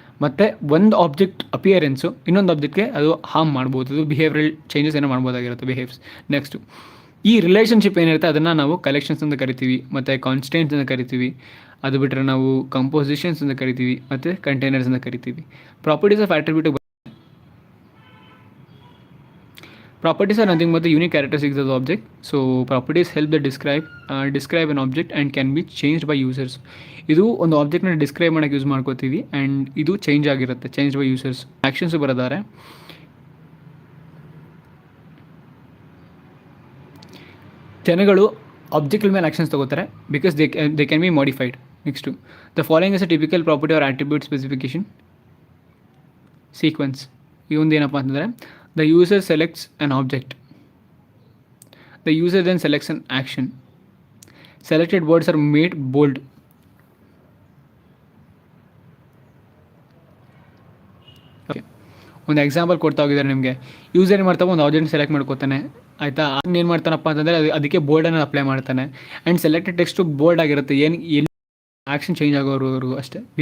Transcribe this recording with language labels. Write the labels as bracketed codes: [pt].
[kn] ಮತ್ತು ಒಂದು object appearance ಇನ್ನೊಂದು ಆಬ್ಜೆಕ್ಟ್ಗೆ ಅದು ಹಾರ್ಮ್ ಮಾಡ್ಬೋದು, ಅದು ಬಿಹೇವಿಯರಲ್ ಚೇಂಜಸ್ ಏನೋ ಮಾಡ್ಬೋದಾಗಿರುತ್ತೆ, ಬಿಹೇವ್ಸ್. ನೆಕ್ಸ್ಟು, ಈ ರಿಲೇಷನ್ಶಿಪ್ ಏನಿರುತ್ತೆ ಅದನ್ನು ನಾವು ಕಲೆಕ್ಷನ್ಸ್ ಅಂತ ಕರಿತೀವಿ, ಮತ್ತು ಕಾನ್ಸ್ಟೆಂಟ್ಸ್ ಅಂತ ಕರಿತೀವಿ. ಅದು ಬಿಟ್ಟರೆ ನಾವು ಕಂಪೋಸಿಷನ್ಸ್ ಅಂತ ಕರಿತೀವಿ, ಮತ್ತು ಕಂಟೈನರ್ಸ್ ಅಂತ ಕರಿತೀವಿ. [en] Properties of attribute, properties are nothing but the unique characteristics of the object. So properties help the describe an object and can be changed by users. [kn] ಇದು ಒಂದು ಆಬ್ಜೆಕ್ಟ್ನ ಡಿಸ್ಕ್ರೈಬ್ ಮಾಡೋಕ್ಕೆ ಯೂಸ್ ಮಾಡ್ಕೋತೀವಿ ಆ್ಯಂಡ್ ಇದು ಚೇಂಜ್ ಆಗಿರುತ್ತೆ, change by users. Actions ಬರೋದಾರೆ, ಜನಗಳು ಆಬ್ಜೆಕ್ಟ್ಗಳ ಮೇಲೆ actions ತಗೋತಾರೆ [en] Because they can be modified. Next, the following is a typical property or attribute specification sequence. [kn] ಈ ಒಂದು ಏನಪ್ಪ ಅಂತಂದರೆ, [en] the user selects an object, the user then selects an action, selected words are made bold. [kn] Okay, ಒಂದು example ಕೊಡ್ತಾ ಹೋಗಿದ್ದಾರೆ ನಿಮಗೆ. User ಏನು ಮಾಡ್ತಾವೆ, ಒಂದು ಆಬ್ಜೆಕ್ಟ್ ಸೆಲೆಕ್ಟ್ ಮಾಡ್ಕೋತಾನೆ, ಆಯಿತಾ. ಅದನ್ನ ಏನು ಮಾಡ್ತಾನಪ್ಪ ಅಂತಂದರೆ ಅದಕ್ಕೆ ಬೋಲ್ಡನ್ನು ಅಪ್ಲೈ ಮಾಡ್ತಾನೆ ಆ್ಯಂಡ್ ಸೆಲೆಕ್ಟೆಡ್ ಟೆಕ್ಸ್ಟು ಬೋಲ್ಡ್ ಆಗಿರುತ್ತೆ, ಎಲ್ಲಿ ಆ್ಯಕ್ಷನ್ ಚೇಂಜ್ ಆಗೋರು ಅಷ್ಟೇ.